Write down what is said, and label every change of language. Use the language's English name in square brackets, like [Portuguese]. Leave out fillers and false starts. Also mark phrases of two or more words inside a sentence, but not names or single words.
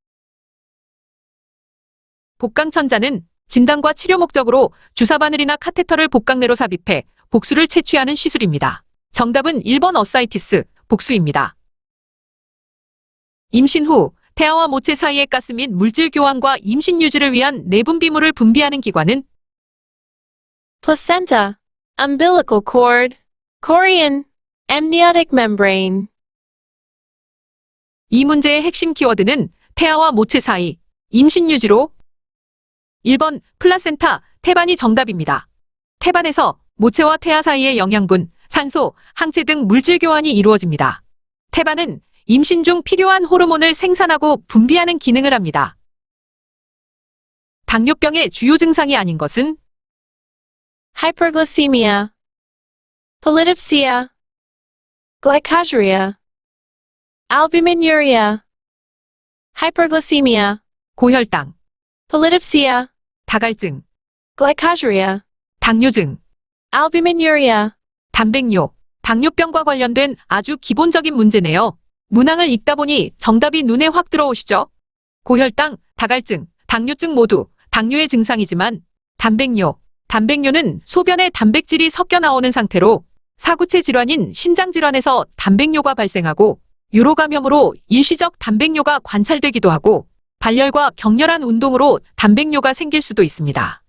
[Korean] 복강천자는 진단과 치료 목적으로 주사바늘이나 카테터를 복강내로 삽입해 복수를 채취하는 시술입니다. 정답은 1번 어사이티스, 복수입니다. 임신 후 태아와 모체 사이의 가스 및 물질 교환과 임신 유지를 위한 내분비물을 분비하는 기관은 [English] Placenta. Umbilical cord. Chorion. Amniotic membrane. [Korean] 이 문제의 핵심 키워드는 태아와 모체 사이, 임신 유지로 1번 플라센타, 태반이 정답입니다. 태반에서 모체와 태아 사이의 영양분, 산소, 항체 등 물질 교환이 이루어집니다. 태반은 임신 중 필요한 호르몬을 생산하고 분비하는 기능을 합니다. 당뇨병의 주요 증상이 아닌 것은 [English] hyperglycemia, polydipsia, glycosuria, albuminuria, hyperglycemia, [Korean] 고혈당, polydipsia, 다갈증, glycosuria, 당뇨증, albuminuria, 단백뇨, 당뇨병과 관련된 아주 기본적인 문제네요. 문항을 읽다 보니 정답이 눈에 확 들어오시죠? 고혈당, 다갈증, 당뇨증 모두 당뇨의 증상이지만 단백뇨는 소변에 단백질이 섞여 나오는 상태로 사구체 질환인 신장질환에서 단백뇨가 발생하고 유로 감염으로 일시적 단백뇨가 관찰되기도 하고 발열과 격렬한 운동으로 단백뇨가 생길 수도 있습니다.